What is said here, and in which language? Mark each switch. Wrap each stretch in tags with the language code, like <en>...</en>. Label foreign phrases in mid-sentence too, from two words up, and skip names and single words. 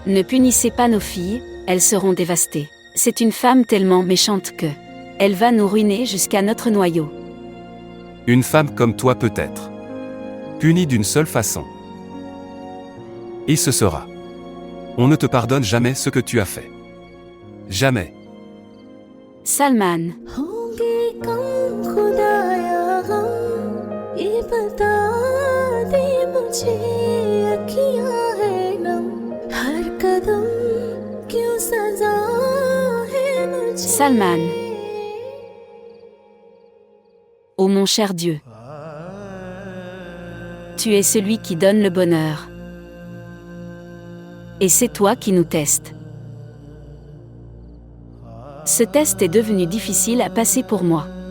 <fr>Ne punissez pas nos filles, elles seront dévastées. C'est une femme tellement méchante que elle va nous ruiner jusqu'à notre noyau. Une femme comme toi peut-être punie d'une seule façon. Et ce sera. On ne te pardonne jamais ce que tu as fait. Jamais. Salman,</fr> <hi>होंगे कम खुदाया गम ये बता दे मुझे अखियां है नम हर कदम क्यों सजा है मुझे</hi> <fr>Salman. Ô mon cher Dieu, tu es celui qui donne le bonheur. Et c'est toi qui nous testes. Ce test est devenu difficile à passer pour moi.</fr>